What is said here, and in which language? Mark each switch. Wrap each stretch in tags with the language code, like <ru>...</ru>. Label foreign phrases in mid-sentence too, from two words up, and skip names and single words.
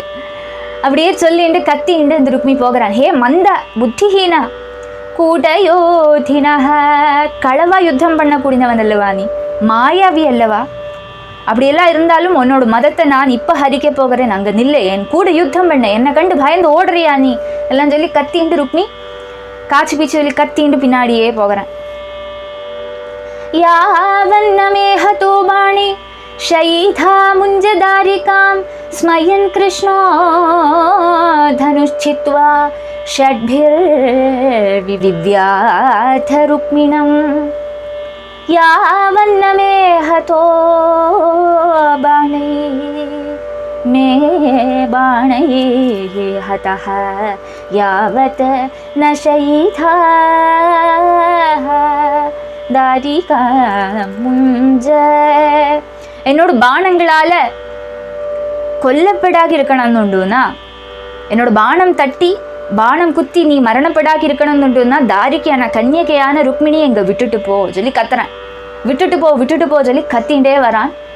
<ta>அப்படியே சொல்லிண்டு கத்திண்டு இந்த ருக்மி போகிறான்.</ta> <sa>हे मन्द बुद्धिहीना कूटयोधिना,</sa> <ta>களவா யுத்தம் பண்ணக்கூடியவன் அல்லவா நீ, மாயாவி அல்லவா, அப்படியெல்லாம் இருந்தாலும் உன்னோட மதத்தை நான் இப்போ ஹரிக்க போகிறேன், அங்கே நில்லை, என் கூட யுத்தம் பண்ண, என்னை கண்டு பயந்து ஓடுறியா நீ எல்லாம் சொல்லி கத்திண்டு ருக்மி காட்சி பீச்சு சொல்லி கத்திண்டு பின்னாடியே போகிறேன்.</ta> <sa>यावन्नमेहतो बाणि शयीधा मुञ्जदारिकां स्मयन् कृष्णो धनुश्चित्वा षड्भिर्विव्याथ रुक्मिणं. यावन्नमे हतो बाणैः मे बाणैः हतः यावत् न शयीधा दारिका मुञ्ज.</sa> <ta>என்னோட பானங்களால கொல்லப்படாகி இருக்கணும்னுண்டுனா, என்னோட பானம் தட்டி பானம் குத்தி நீ மரணப்படாகி இருக்கணும்னுண்டுனா தாரிக்கையான கன்னியகையான ருக்மிணியை எங்க விட்டுட்டு போ சொல்லி கத்துறேன். விட்டுட்டு போ சொல்லி கத்திண்டே வரான்.</ta>